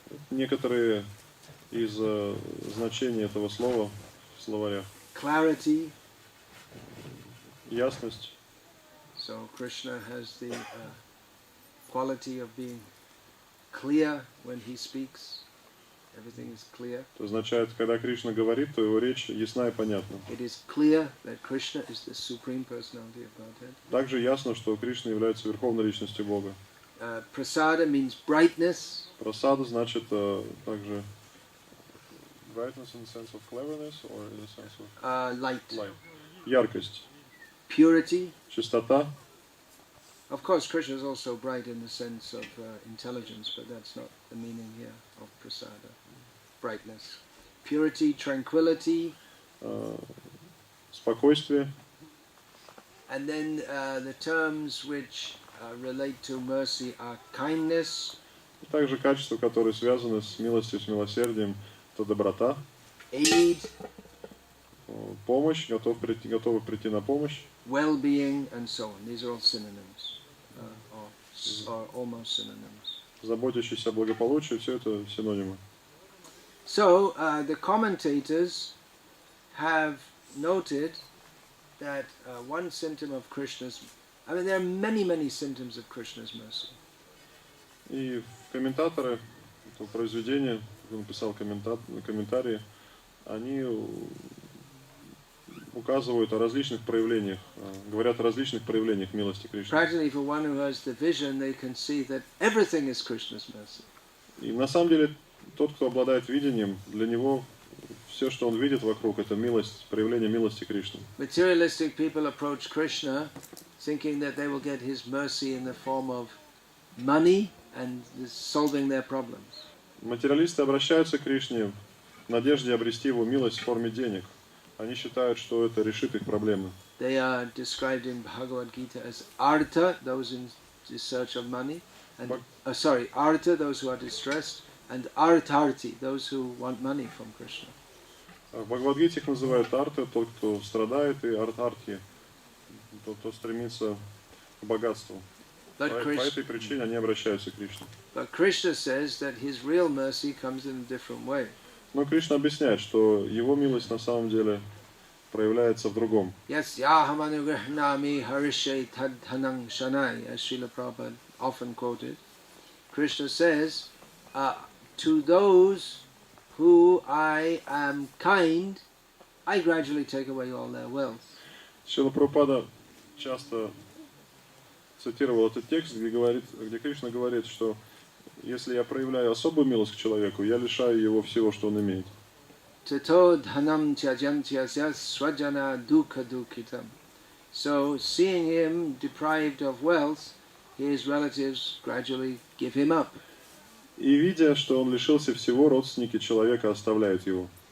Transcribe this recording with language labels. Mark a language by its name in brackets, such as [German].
[Russian] Некоторые из значений этого слова в словарях. [English] Clarity, [Russian] Ясность, [English] So Krishna has the quality of being clear when he speaks. Everything is clear. [Russian] Это означает, когда Кришна говорит, то его речь ясна и понятна. [English] It is clear that Krishna is the supreme personality of Godhead. [Russian] Также ясно, что Кришна является верховной личностью Бога. [English] Prasada means brightness. [Russian] Прасада значит также [English] brightness in the sense of cleverness or in the sense of Light. [Russian] Яркость. [English] Purity. [Russian] Чистота. [English] Of course, Krishna is also bright in the sense of intelligence, but that's not the meaning here of prasada. Brightness. Purity, tranquility. [Russian] Спокойствие. [English] And then the terms which relate to mercy are kindness. [Russian] И также качества, которые связаны с милостью, с милосердием, это доброта. [English] Aid. [Russian] Помощь, готовы прийти на помощь. [English] Well-being and so on. These are all synonyms, or almost synonyms. [Russian] Заботящийся о благополучии, все это синонимы. [English] So the commentators have noted that one symptom of Krishna's, I mean there are many symptoms of Krishna's mercy. [Russian] И комментаторы этого произведения, он написал комментарии, они указывают о различных проявлениях, говорят о различных проявлениях милости Кришны. [English] Practically, for one who has the vision, they can see that everything is Krishna's mercy. [Russian] И на самом деле тот, кто обладает видением, для него все, что он видит вокруг, это милость, проявление милости Кришны. [English] Materialistic people approach Krishna thinking that they will get his mercy in the form of money and solving their problems. [Russian] Материалисты обращаются к Кришне в надежде обрести его милость в форме денег. Они считают, что это решит их проблемы. [English] They are described in Bhagavad Gita as artha, those in search of money, and artha, those who are distressed, and artharti, those who want money from Krishna. [Russian] В Бхагавад-гите их называют арта, тот, кто страдает, и артхарти, тот, кто стремится к богатству. По этой причине они обращаются к Кришне. [English] But Krishna says that his real mercy comes in a different way. [Russian] Но Кришна объясняет, что его милость на самом деле проявляется в другом. [Sanskrit] Yes, yaham anugrahnami harishe tadhanang shanai, [English] as Srila Prabhupada often quoted. Krishna says, to those who I am kind, I gradually take away all their wealth. [Russian] Шрила Прабхупада часто цитировал этот текст, где Кришна говорит, что если я проявляю особую милость к человеку, я лишаю его всего, что он имеет. [Sanskrit] Tato dhanam tyajantyasya swajana dukha dukhitam. [English] So, seeing him deprived of wealth, his relatives gradually give him up. [Russian] И видя, что он лишился всего, родственники человека оставляют его.